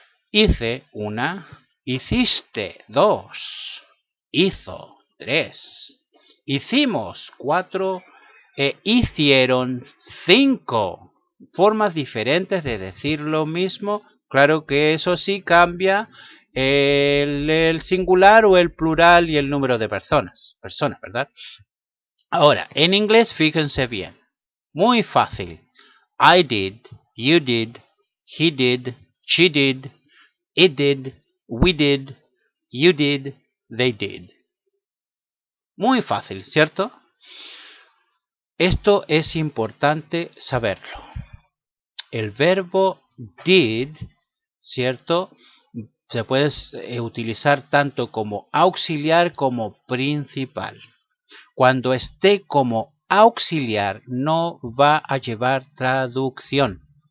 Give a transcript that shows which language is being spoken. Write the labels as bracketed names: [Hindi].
[Spanish] Hice una, hiciste 2, hizo 3, hicimos 4 e hicieron 5. Formas diferentes de decir lo mismo. Claro que eso sí cambia el singular o el plural y el número de personas, ¿verdad? Ahora, en inglés, fíjense bien. Muy fácil. [English] I did, you did, he did, she did, it did, we did, you did, they did. [Spanish] Muy fácil, ¿cierto? Esto es importante saberlo. El verbo did, ¿cierto? Se puede utilizar tanto como auxiliar como principal. Cuando esté como auxiliar no va a llevar traducción.